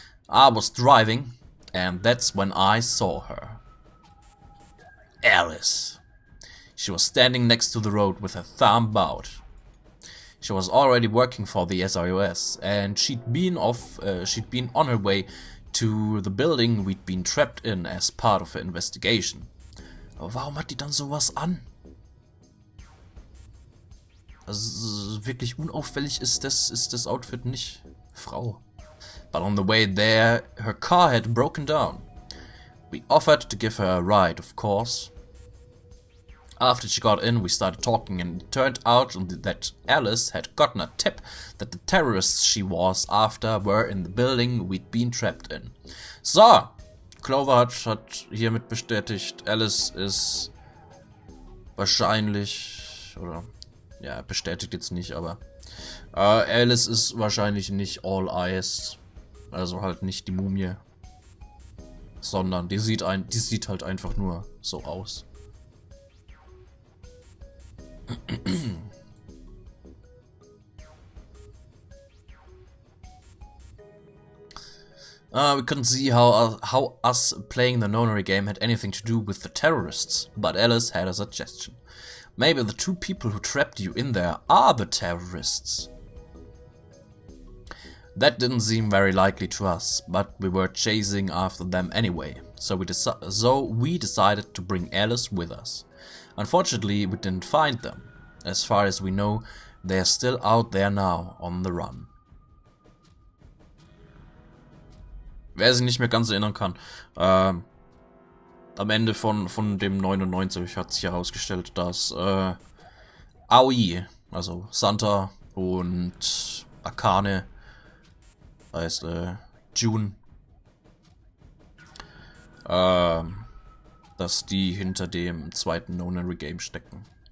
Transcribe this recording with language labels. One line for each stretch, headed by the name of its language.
English: I was driving, and that's when I saw her. Alice. She was standing next to the road with her thumb out. She was already working for the SIOS, and she'd been on her way to the building we'd been trapped in as part of her investigation.
German: Aber warum hat die dann sowas an? Also wirklich unauffällig ist das Outfit nicht, Frau.
English: But on the way there, her car had broken down. We offered to give her a ride, of course. After she got in, we started talking, and it turned out that Alice had gotten a tip that the terrorists she was after were in the building we'd been trapped in.
German: So, Clover hat hiermit bestätigt, Alice ist wahrscheinlich, oder ja, bestätigt jetzt nicht, aber Alice ist wahrscheinlich nicht All Eyes, also halt nicht die Mumie, sondern die sieht halt einfach nur so aus.
English: We couldn't see how us playing the nonary game had anything to do with the terrorists, but Alice had a suggestion. Maybe the two people who trapped you in there are the terrorists. That didn't seem very likely to us, but we were chasing after them anyway, so we decided to bring Alice with us. Unfortunately, we didn't find them. As far as we know, they are still out there now, on the run.
German: Wer sich nicht mehr ganz erinnern kann, am Ende von dem 99 hat sich herausgestellt, dass Aoi, also Santa und Akane, heißt June, dass die hinter dem zweiten Nonary Game stecken.